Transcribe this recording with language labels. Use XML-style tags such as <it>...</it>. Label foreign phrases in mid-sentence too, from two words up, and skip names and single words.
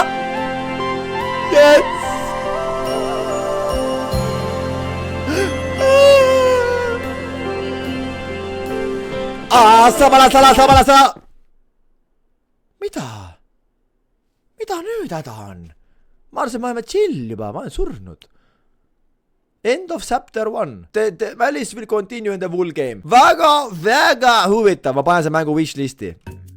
<en>Yes! Samala!</en> <et>Mida nüüd häda on? Ma arvasin, ma oleme chill juba, ma olen surnud.</et> <en>End of chapter 1. The Valis will continue in the full game.</en> <et>Väga huvitav, ma panen see mängu wishlisti.</et>